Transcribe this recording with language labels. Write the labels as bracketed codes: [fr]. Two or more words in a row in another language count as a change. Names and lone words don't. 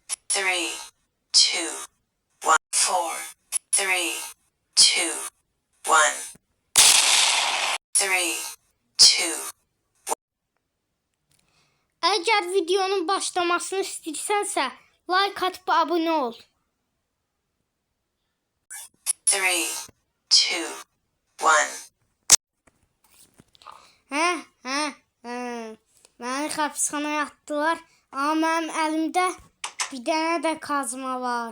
[en] three, two, one, four, three, two, one, three, two. [az] Əgər videonun başlamasını istəyirsənsə, like atıb abunə ol. 3, 2, 1. Məni həbsxanaya atdılar, amma mənim əlimdə bir dənə də kazma var.